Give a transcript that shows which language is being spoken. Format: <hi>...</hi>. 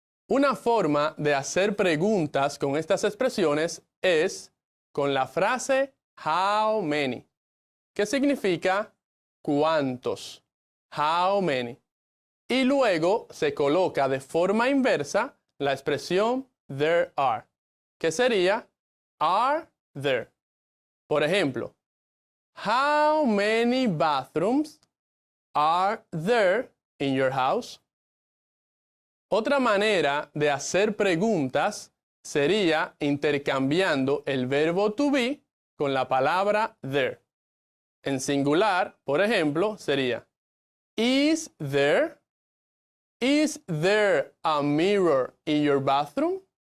<es>Una forma de hacer preguntas con estas expresiones es con la frase how many, que significa cuántos, how many. Y luego se coloca de forma inversa la expresión there are, que sería are there. Por ejemplo,</es> <en>how many bathrooms are there in your house?</en> <es>Otra manera de hacer preguntas sería intercambiando el verbo to be con la palabra there. En singular, por ejemplo, sería</es> <en>is there a mirror in your bathroom?</en>